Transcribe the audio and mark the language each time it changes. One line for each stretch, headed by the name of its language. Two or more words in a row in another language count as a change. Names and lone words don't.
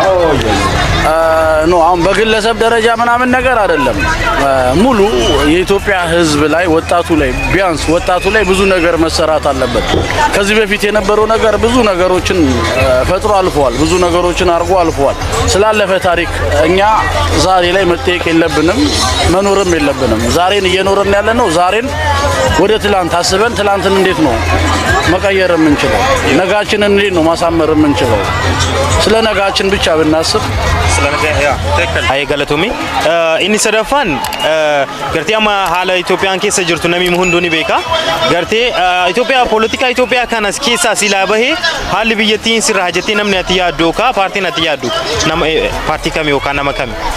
Amharic: ኖ አሁን በግለሰብ ደረጃ ምናምን ነገር አይደለም። ሙሉ የኢትዮጵያ ሕዝብ ላይ ወጣቱ ላይ ቢያንስ ወጣቱ ላይ ብዙ ነገር መሰራት አለበት። ከዚህ በፊት የነበረው ነገር ብዙ ነገሮችን ፈጥሮ አልፏል። ብዙ ነገሮችን አርጎ አልፏል። ስላለፈ ታሪክ እኛ ዛሬ ላይ መጠየቅ የለብንም፣ መኖርም የለብንም። ዛሬን እየኖርን ያለ ነው። ዛሬን ወደ ትላንት አስበን ትላንትን እንዴት ነው መቀየር የምንችለው? ነጋችንን እንዴት ነው ማሳመር የምንችለው? ስለ ነጋችን ብቻ ብናስብ
Oromo: Ay galatoomi inni sadaffaan gartee amma haala Itoophiyaan keessa jirtu namni hunduu ni beeka gartee Itoophiyaa politika Itoophiyaa kanas keessa silaa bahee haalli biyyattiin sirraa jettee namni ati yaaddu ka paartiin ati yaaddu nama paartii kami yookaan nama kami?